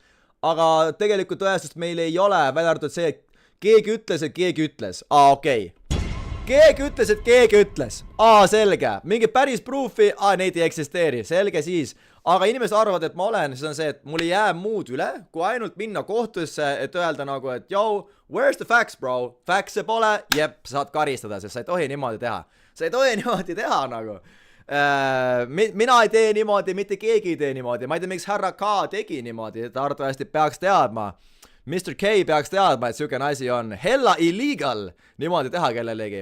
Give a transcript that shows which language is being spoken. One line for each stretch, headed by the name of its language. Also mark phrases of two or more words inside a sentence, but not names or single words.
Estonian: Aga tegelikult tõestust meil ei ole, välja arvatud see, et keegi ütles, et keegi ütles. Okei. Keegi ütles, et keegi ütles. Selge. Mingi päris proofi, neid ei eksisteeri. Selge siis. Aga inimesed arvavad, et ma olen, siis on see, et mul ei jää muud üle, kui ainult minna kohtusse, et öelda nagu, et
English: yo, where's the facts, bro?
Estonian: Facts'e pole, jep, saad karistada, sest sa ei tohi niimoodi teha. Sa ei tohi niimoodi teha, nagu. Mina ei tee niimoodi, mitte keegi ei tee niimoodi. Ma ei tea, miks härra K tegi niimoodi, ta arvatavasti peaks teadma. Mr. K peaks teadma, et sükene asi on
English: hella illegal
Estonian: niimoodi teha kellelegi.